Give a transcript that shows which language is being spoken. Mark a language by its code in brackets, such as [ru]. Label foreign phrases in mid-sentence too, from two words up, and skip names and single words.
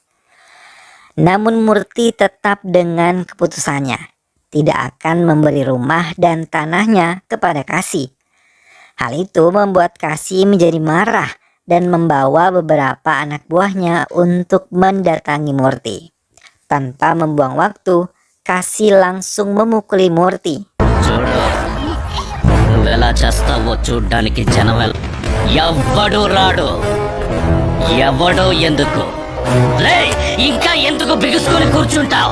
[id] Namun Murti tetap dengan keputusannya, tidak akan memberi rumah dan tanahnya kepada Kasih. Hal itu membuat Kasih menjadi marah dan membawa beberapa anak buahnya untuk mendatangi Murti. Tanpa membuang waktu, Kasih langsung memukuli Murti. [te] చూడు నువ్వెలా చేస్తావో చూడ్డానికి జనం ఎవ్వడు రాడు, ఎవడో ఎందుకు ఇంకా ఎందుకు బిగుసుకొని కూర్చుంటావు?